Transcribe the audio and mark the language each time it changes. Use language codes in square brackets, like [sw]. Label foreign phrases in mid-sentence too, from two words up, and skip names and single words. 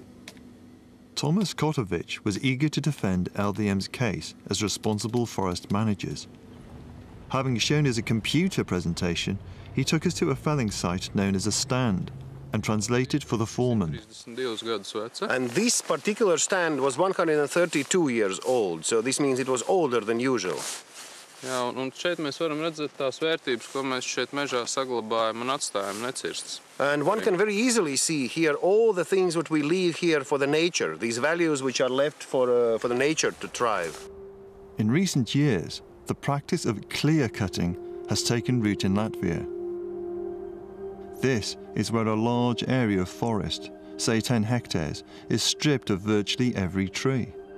[en] Thomas Kotovic was eager to defend LVM's case as responsible forest managers. Having shown us a computer presentation, he took us to a felling site known as a stand and translated for the foreman. And this particular stand was 132 years old, so this means it was older than usual. [lv] Jā, un šeit mēs varam redzēt tās vērtības, ko mēs šeit mežā saglabājam un atstājam necirstas. [en] And one can very easily see here all the things that we leave here for the nature, these values which are left for the nature to thrive. In recent years, the practice of clear cutting has taken root in Latvia. This is where a large area of forest, say 10 hectares, is stripped of virtually every tree.